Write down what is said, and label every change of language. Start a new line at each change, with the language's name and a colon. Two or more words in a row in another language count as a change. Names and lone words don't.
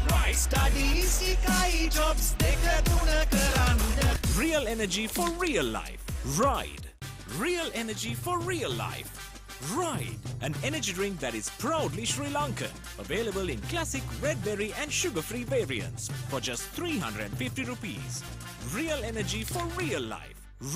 English: ride.
Sinhala: Studies එකයි jobs දෙක තුන කරන්න.
English: Real energy for real life. Ride. Real energy for real life. Ride. An energy drink that is proudly Sri Lankan. Available in classic red berry and sugar-free variants for just 350 rupees. Real energy for real life.